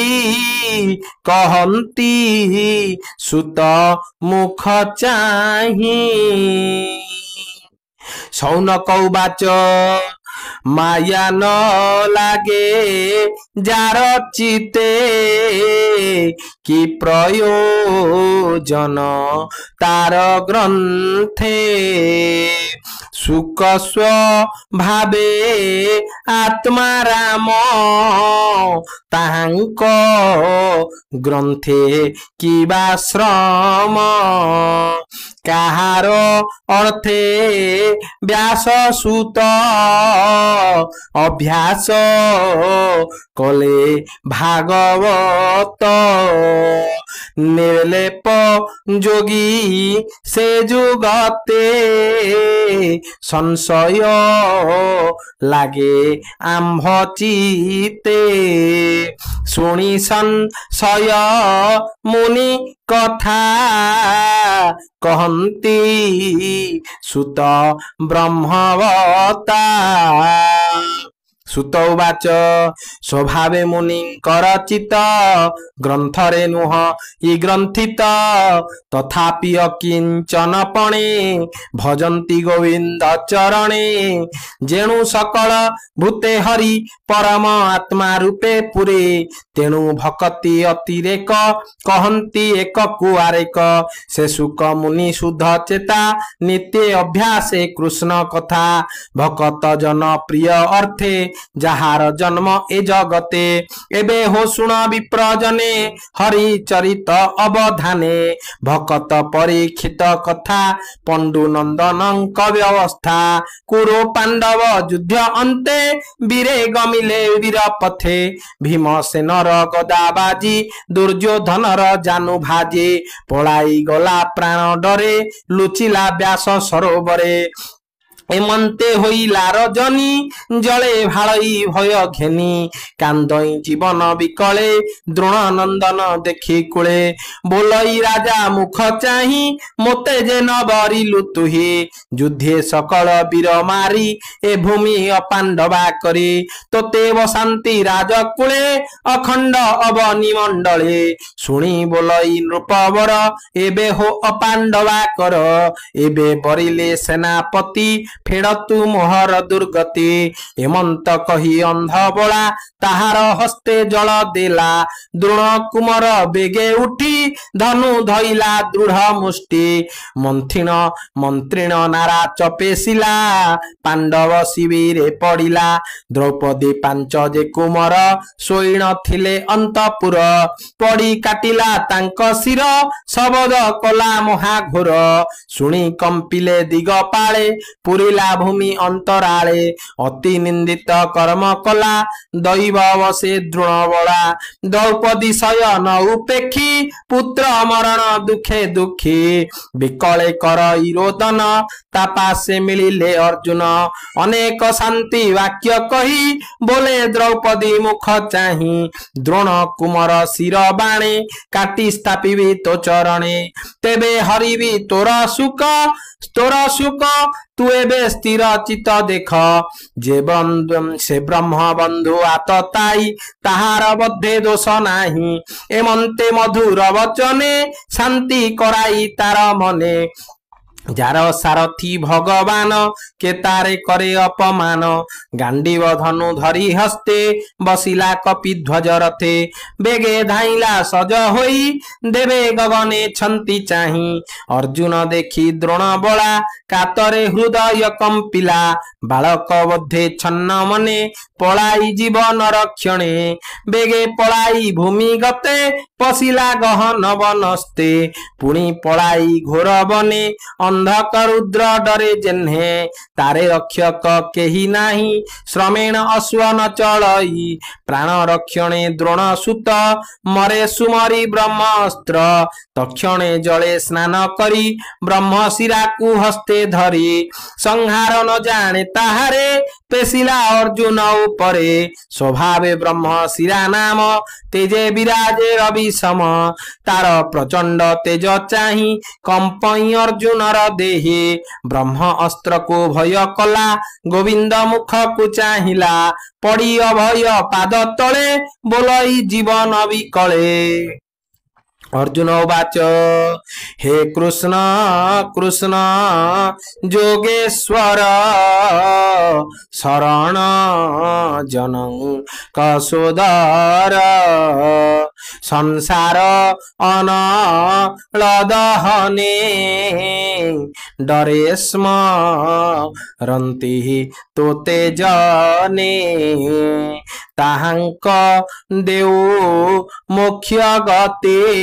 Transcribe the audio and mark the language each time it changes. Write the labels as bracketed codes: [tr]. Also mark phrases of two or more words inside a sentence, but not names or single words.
[or] କହଂତୀ ସୁତ ମୁଖ ଚାହୀ ଶୌନକ ଉବାଚ ମାୟା ନ ଲାଗେ ଯାର ଚିତେ କି ପ୍ରୟୋଜନ ତାର ଗ୍ରଂଥେ ସୁଖ ସ୍ୱ ଭାବେ ଆତ୍ମା ରାମ ତାହାଂକ ଗ୍ରଂଥେ କିବା ଶ୍ରମ କାହାର ଅର୍ଥେ ବ୍ୟାସ ସୁତ ଅଭ୍ୟାସ କଲେ ଭାଗବତ ନିର୍ଲେପ ଯୋଗୀ ସେ ଯୁଗତେ ସଂଶୟ ଲାଗେ ଆମ୍ଭ ଚିତେ ଶୁଣୀ ସଂଶୟ ମୁନି କଥା କହଂତୀ ସୁତ ବ୍ରହ୍ମବତା ସୁତ ଉବାଚ ସ୍ୱଭାବେ ମୁନିଂକର ଚିତ ଗ୍ରଂଥରେ ନୁହ ଇ ଗ୍ରଂଥିତ ତଥାପି କିଂଚନ ପଣେ ଭଜନ୍ତି ଗୋବିଂଦ ଚରଣେ ଯେଣୁ ସକଳ ଭୂତେ ହରି ପରମ ଆତ୍ମା ରୂପେ ପୁରେ ତେଣୁ ଭକ୍ତି ଅତିରେକ କହନ୍ତି ଏକ କୁଆରେକ ସେ ସୁଖ ମୁନି ଶୁଦ୍ଧ ଚେତା ନିତ୍ୟ ଅଭ୍ୟାସେ କୃଷ୍ଣ କଥା ଭକ୍ତ ଜନ ପ୍ରିୟ ଅର୍ଥେ ଯାହାର ଜନ୍ମ ଏ ଜଗତେ ଏବେ ହୋ ସୁଣ ବିପ୍ରଜନେ ହରି ଚରିତ ଅବଧାନେ ଭକ୍ତ ପରୀକ୍ଷିତ କଥା ପଂଡୁ ନଂଦନଂକ ବ୍ୟବସ୍ଥା କୁରୁ ପାଂଡବ ଯୁଦ୍ଧ ଅଂତେ ବୀରେ ଗମିଲେ ବୀର ପଥେ ଭୀମସେନର ଗଦା ବାଜୀ ଦୁର୍ଯୋଧନର ଜାନୁ ଭାଜେ ପଲାଈ ଗଲା ପ୍ରାଣ ଡରେ ଲୁଚିଲା ବ୍ୟାସ ସରୋବରେ ଏମଂତେ ହୋଇଲା ରଜନୀ ଜଳେ ଭାଳଈ ଭୟ ଘେନୀ କାଂଦଈ ଜୀବନ ବିକଳେ ଦ୍ରୋଣ ନଂଦନ ଦେଖୀ କୁଳେ ବୋଲଈ ରାଜା ମୁଖ ଚାହୀ ମୋତେ ଯେ ନ ବରିଲୁ ତୁହୀ ଯୁଦ୍ଧେ ସକଳ ବୀର ମାରୀ ଏ ଭୂମି ଅପାଂଡବା କରୀ ତୋତେ ବସାଂତି ରାଜକୁଳେ ଅଖଂଡ ଅବନି ମଂଡଳେ ସୁନୀ ବୋଲଈ ନୃପବର ଏବେ ହୋ ଅପାଂଡବା କର ଏବେ ବରିଲେ ସେନାପତି ଫେଡ଼ତୁ ମୋହର ଦୁର୍ଗତି ହେମଂତ କହୀ ଅଂଧ ବୋଲା ତାହାର ହସ୍ତେ ଜଳ ଦେଲା ଦ୍ରୋଣ କୁମର ବେଗେ ଉଠୀ ଧନୁ ଧଇଲା ଦୃଢ଼ ମୁଷ୍ଟି ମଂତ୍ରିଣ ମଂତ୍ରିଣ ନାରା ଚପେସିଲା ପାଂଡବ ଶିବିରେ ପଡ଼ିଲା ଦ୍ରୌପଦୀ ପାଂଚ ଯେ କୁମର ଶୋଇଣ ଥିଲେ ଅଂତପୁର ପଡ଼ୀ କାଟିଲା ତାଂକ ଶିର ଶବଦ କଲା ମହାଘୋର ଶୁଣୀ କଂପିଲେ ଦିଗପାଳେ ପୁରିଲା ଭୂମି ଅଂତରାଳେ ଅତି ନିଂଦିତ କର୍ମ କଲା ଦୈବ ଅବସେ ଦ୍ରୋଣ ବଳା ଦ୍ରୌପଦୀ ଶୟନ ଉପେକ୍ଷୀ ପୁତ୍ର ମରଣ ଦୁଖେ ଦୁଖୀ ବିକଳେ କର ଇରୋଦନ ତାପାସେ ମିଳିଲେ ଅର୍ଜୁନ ଅନେକ ଶାଂତି ବାକ୍ୟ କହୀ ବୋଲେ ଦ୍ରୌପଦୀ ମୁଖ ଚାହୀ ଦ୍ରୋଣ କୁମର ଶିର ବାଣେ କାଟୀ ସ୍ଥାପିବୀ ତୋ ଚରଣେ ତେବେ ହରିବୀ ତୋର ସୁଖ ତୂ ଏବେ ସ୍ଥିର ଚିତ ଦେଖ ସେ ବ୍ରହ୍ମ ବଂଧୁ ଆତତାଈ ତାହାର ବଦ୍ଧେ ଦୋଷ ନାହୀ ଏମଂତେ ମଧୁର ବଚନେ ଶାଂତି କରାଈ ତାର ମନେ ଯାର ସାରଥୀ ଭଗବାନ କେ ତାରେ କରେ ଅପମାନ ଗାଂଡୀବ ଧନୁ ଧରୀ ହସ୍ତେ ବସିଲା କପି ଧ୍ୱଜ ରଥେ ବେଗେ ଧାଇଲା ସଜ ହୋଈ ଦେବେ ଗଗନେ ଛଂତୀ ଚାହୀ ଅର୍ଜୁନ ଦେଖୀ ଦ୍ରୋଣ ବଳା କାତରେ ହୃଦୟ କଂପିଲା ବାଳକ ବଦ୍ଧେ ଛନ୍ନ ମନେ ପଳାଈ ଜୀବନ ରକ୍ଷଣେ ବେଗେ ପଳାଈ ଭୂମି ଗତେ ପଶିଲା ଗହନ ବନସ୍ତେ ପୁଣୀ ପଳାଈ ଘୋର ବନେ ଅଂଧକ ରୁଦ୍ର ଡରେ ଯେହ୍ନେ ତାରେ ରକ୍ଷକ କେହୀ ନାହୀ ଶ୍ରମେଣ ଅଶ୍ୱ ନ ଚଳଈ ପ୍ରାଣ ରକ୍ଷଣେ ଦ୍ରୋଣ ସୁତ ମରେ ସୁମରୀ ବ୍ରହ୍ମାସ୍ତ୍ର ତକ୍ଷଣେ ଜଳେ ସ୍ନାନ କରୀ ବ୍ରହ୍ମ ଶିରା କୋ ହସ୍ତେ ଧରୀ ସଂହାର ନ ଜାଣେ ତାହାରେ ପେଶିଲା ଅର୍ଜୁନ ଉପରେ ସ୍ୱଭାବେ ବ୍ରହ୍ମ ଶିରା ନାମ ତେଜେ ବିରାଜେ ରବି ସମ ତାର ପ୍ରଚଂଡ ତେଜ ଚାହୀ କଂପଈ ଅର୍ଜୁନ ଦେହେ ବ୍ରହ୍ମ ଅସ୍ତ୍ର କୋ ଭୟ କଲା ଗୋବିଂଦ ମୁଖ କୋ ଚାହିଲା ପଡ଼ୀ ଅଭୟ ପାଦ ତଳେ ବୋଲଈ ଜୀବନ ବିକଳେ ଅର୍ଜୁନ ଉବାଚ ହେ କୃଷ୍ଣ କୃଷ୍ଣ ଯୋଗେଶ୍ୱର ଶରଣ ଜନ କସୋଦର ସଂସାର ଅନଳ ଦହନେ ଡରେ ସ୍ମ ରଂତି ତୋତେ ଜନେ ତାହାଂକ ଦେବ ମୋକ୍ଷ ଗତେ